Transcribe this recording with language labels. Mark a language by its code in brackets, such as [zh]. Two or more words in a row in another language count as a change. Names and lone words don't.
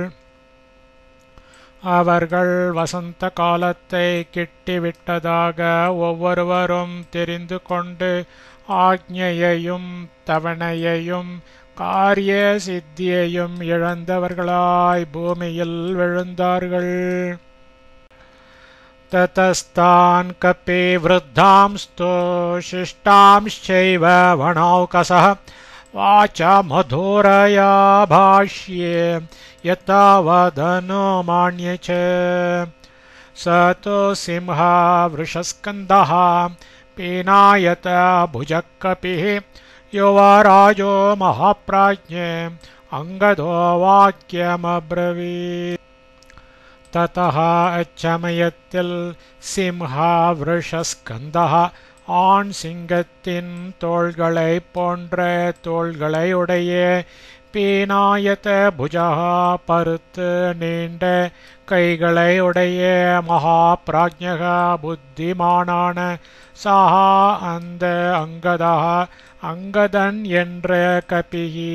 [ta] அவர்கள் வசந்த காலத்தை கிட்டிவிட்டதாக ஒவ்வொருவரும் தெரிந்து கொண்டு ஆக்ஞையையும் தவணையையும் காரிய சித்தியையும் இழந்தவர்களாய் பூமியில் விழுந்தார்கள். [sa] ततस्तान् कपि वृद्धांस्तो शिष्टांश्चैव वणौकसः वाचा मधुरया भाष्ये यतावदनुमान्ये च स तु सिंहः वृषस्कन्दः पीनायत भुजः कपिः युवराजो महाप्राज्ञे अङ्गदो वाक्यमब्रवीत्. [ta] ततः அச்சமயத்தில் [sa] सिंहः वृषस्कन्धः [ta] ஆண் சிங்கத்தின் தோள்களை போன்ற தோள்களை உடைய [sa] पीनायत भुजः [ta] பருத்து நீண்ட கைகளை உடைய [sa] महाप्राज्ञः [ta] புத்திமானான சஹா அந்த அங்கதா அங்கதன் என்ற கபிகி